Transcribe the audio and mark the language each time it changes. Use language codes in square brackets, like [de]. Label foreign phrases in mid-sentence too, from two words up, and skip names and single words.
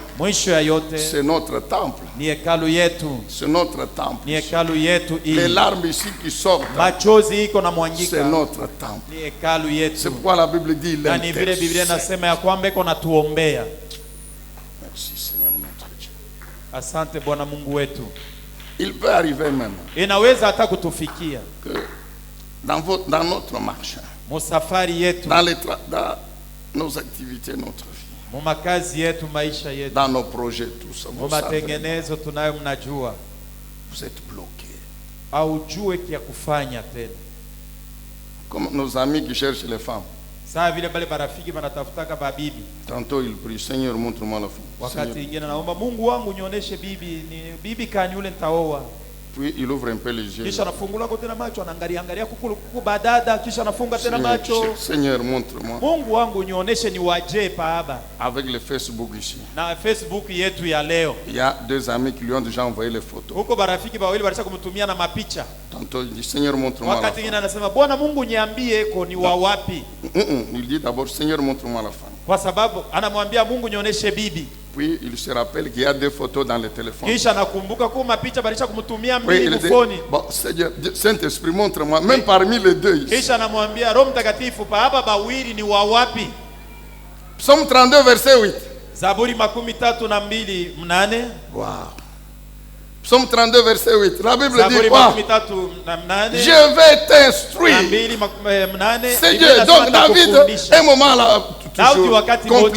[sw] mwisho ya yote [fr] c'est notre temple. [sw] ni hekalu yetu, [fr] C'est notre temple. [sw] ni hekalu yetu [fr] Les [sw] hii. [fr] larmes ici qui sortent, [sw] Machozi iko na [fr] c'est [sw] mwangika, [fr] notre temple. [sw] ni hekalu [fr] C'est [sw] yetu. [fr] pourquoi la Bible dit, il [sw] Na ni vile Biblia [fr] intercède. [sw] inasema ya kwamba iko natuombea. [fr] Merci Seigneur notre Dieu. [sw] Asante Bwana Mungu wetu. [fr] Il peut arriver même [sw] Inaweza hata kutufikia [fr] que dans notre marche, [sw] musafari yetu, [fr] dans nos activités, notre vie, [sw] mu makazi yetu, maisha yetu, [fr] dans nos projets, tout ça, [sw] mu [fr] vous savez, [sw] matengenezo tunayo, mnajua [fr] vous êtes bloqués. [sw] aujue kia kufanya tena. [fr] Comme nos amis qui cherchent les femmes. [sw] Saa vile bale barafiki banatafutaka babibi, [fr] Tantôt ils prient, Seigneur, montre-moi la femme. [sw] wakati [fr] Seigneur. [sw] ingine naomba Mungu wangu nionyeshe bibi, ni bibi kani ule nitaoa. [fr] Puis il ouvre un peu les yeux. [sw] Kisha anafungula tena macho, anaangalia kuku badada, kisha anafunga tena macho. [fr] Seigneur, montre-moi. [sw] Mungu wangu nionyeshe ni waje Baba. [fr] Avec le Facebook ici. [sw] Na Facebook yetu ya leo. [fr] Il y a 2 amis qui lui ont déjà envoyé les photos. [sw] Huko barafiki bawili balisha kumtumia na mapicha. [fr] Tantôt il dit Seigneur, montre-moi. [sw] Wakati mwingine anasema Bwana Mungu niambie ko ni wa wapi. [fr] Il dit d'abord Seigneur, montre-moi la femme. [sw] Kwa sababu anamwambia Mungu nionyeshe bibi. [fr] Puis il se rappelle qu'il y a 2 photos dans le téléphone. [sw] Kisha nakumbuka kwa mapicha balisha kumtumia [fr] Oui, [sw] mbili [fr] il dit, [sw] mfoni. [fr] bon, Seigneur, Saint-Esprit, montre-moi, même parmi les 2 ici. [sw] Kisha anamwambia Roho Mtakatifu baba bawili ni wa wapi? [fr] Psaume 32, verset 8. [sw] Zaburi 32:8. [fr] Wow. Psaume 32, verset 8. La Bible [sw] Zaburi [fr] dit quoi? [sw] 33:8. [fr] Je vais t'instruire. C'est Dieu. Donc David, un moment là, toujours compliqué.